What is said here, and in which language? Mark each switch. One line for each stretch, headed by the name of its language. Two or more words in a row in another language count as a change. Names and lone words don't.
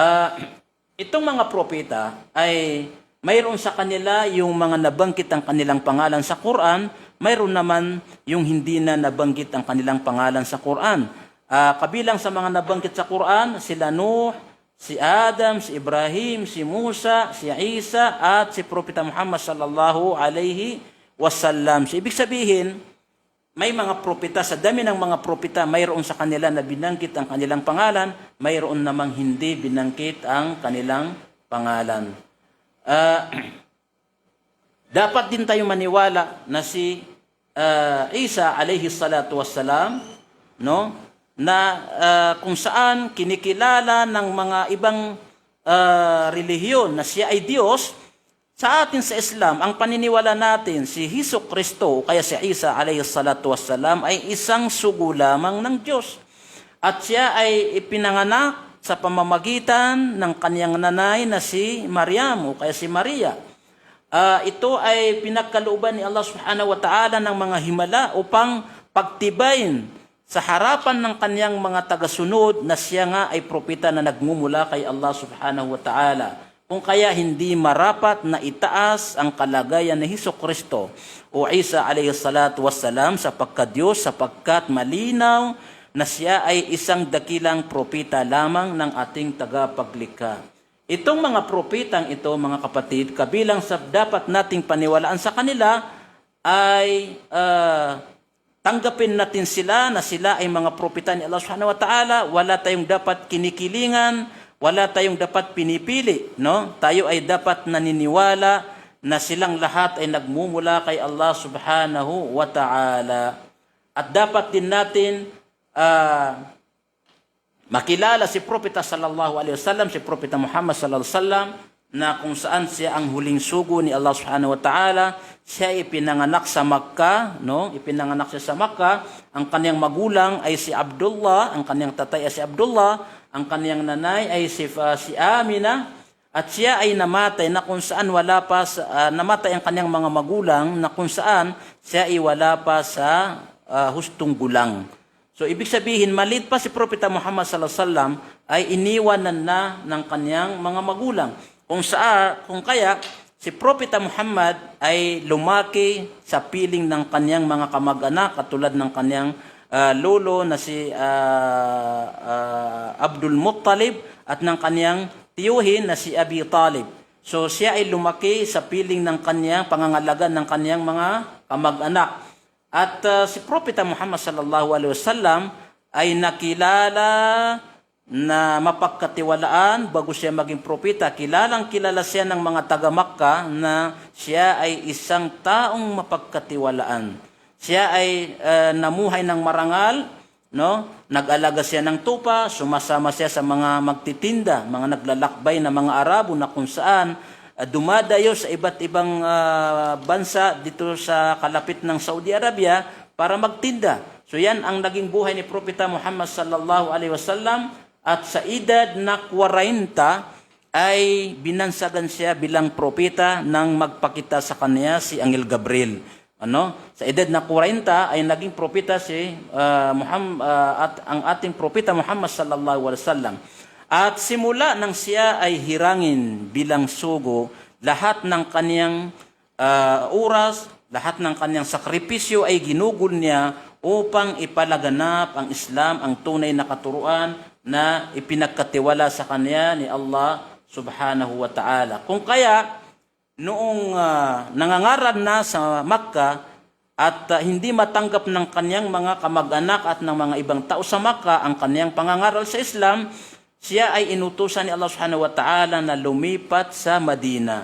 Filipino: Itong mga propeta ay mayroon sa kanila yung mga nabanggit ang kanilang pangalan sa Quran, mayroon naman yung hindi na nabanggit ang kanilang pangalan sa Quran. Kabilang sa mga nabanggit sa Quran, sila Nuh, si Adam, si Ibrahim, si Musa, si Isa, at si Propeta Muhammad
Arabic: صلى الله عليه وسلم.
Filipino: So, ibig sabihin, may mga propeta, sa dami ng mga propeta, mayroon sa kanila na binanggit ang kanilang pangalan, mayroon namang hindi binanggit ang kanilang pangalan. Dapat din tayo maniwala na si Isa
Arabic: عليه الصلاة والسلام,
Filipino: no, na kung saan kinikilala ng mga ibang relihiyon na siya ay Diyos. Sa atin sa Islam, ang paniniwala natin si Hesus Kristo, kaya si Isa
Arabic: عليه الصلاة والسلام,
Filipino: ay isang sugo lamang ng Diyos. At siya ay ipinanganak sa pamamagitan ng kaniyang nanay na si Maryam o kaya si Maria. Ito ay pinagkalooban ni Allah
Arabic: سبحانه وتعالى
Filipino: ng mga himala upang pagtibayin sa harapan ng kaniyang mga tagasunod na siya nga ay propeta na nagmumula kay Allah
Arabic: سبحانه وتعالى.
Filipino: Kung kaya hindi marapat na itaas ang kalagayan ni Hesus Kristo o Isa
Arabic: عليه الصلاة والسلام
Filipino: sapagkat Diyos, sapagkat malinaw na siya ay isang dakilang propeta lamang ng ating tagapaglikha. Itong mga propetang ito, mga kapatid, kabilang sa dapat nating paniwalaan sa kanila ay tanggapin natin sila na sila ay mga propeta ni Allah
Arabic: سبحانه وتعالى.
Filipino: Wala tayong dapat kinikilingan, wala tayong dapat pinipili, no? Tayo ay dapat naniniwala na silang lahat ay nagmumula kay Allah
Arabic: سبحانه وتعالى.
Filipino: At dapat din natin makilala si Propeta
Arabic: صلى الله عليه وسلم,
Filipino: si Propeta Muhammad
Arabic: صلى الله عليه وسلم,
Filipino: na kung saan siya ang huling sugo ni Allah
Arabic: سبحانه وتعالى.
Filipino: Siya ay ipinanganak sa Makkah, no? Ipinanganak siya sa Makkah. Ang kaniyang magulang ay si Abdullah, ang kaniyang tatay ay si Abdullah, ang kaniyang nanay ay si Amina, at siya ay namatay na kung saan wala pa namatay ang kaniyang mga magulang na kung saan siya ay wala pa sa hustong gulang. So ibig sabihin, maliit pa si Propeta Muhammad
Arabic: صلى الله عليه وسلم
Filipino: ay iniwanan na ng kaniyang mga magulang. Kung kaya si Propeta Muhammad ay lumaki sa piling ng kaniyang mga kamag-anak katulad ng kaniyang lolo na si Abdul Muttalib at ng kaniyang tiyuhin na si Abi Talib. So siya ay lumaki sa piling ng kaniyang pangangalaga ng kaniyang mga kamag-anak. At si Propeta Muhammad
Arabic: صلى الله عليه وسلم
Filipino: ay nakilala na mapagkatiwalaan bago siya maging propeta. Kilalang kilala siya ng mga taga-Makkah na siya ay isang taong mapagkatiwalaan. Siya ay namuhay ng marangal, no? Nag-alaga siya ng tupa, sumasama siya sa mga magtitinda, mga naglalakbay na mga Arabo na kung saan dumadayo sa iba't ibang bansa dito sa kalapit ng Saudi Arabia para magtinda. So yan ang naging buhay ni Propeta Muhammad
Arabic: صلى الله عليه وسلم,
Filipino: at sa edad na 40 ay binansagan siya bilang propeta nang magpakita sa kanya si Angel Gabriel. Sa edad na 40 ay naging propeta si Muhammad, at ang ating propeta Muhammad
Arabic: صلى الله عليه وسلم.
Filipino: At simula nang siya ay hirangin bilang sugo, lahat ng kaniyang oras, lahat ng kaniyang sakripisyo ay ginugol niya upang ipalaganap ang Islam, ang tunay na katuruan na ipinagkatiwala sa kanya ni Allah
Arabic: سبحانه وتعالى.
Filipino: Kung kaya, noong nangangaral na sa Makkah at hindi matanggap ng kanyang mga kamag-anak at ng mga ibang tao sa Makkah ang kanyang pangangaral sa Islam, siya ay inutusan ni Allah
Arabic: سبحانه وتعالى
Filipino: na lumipat sa Madina.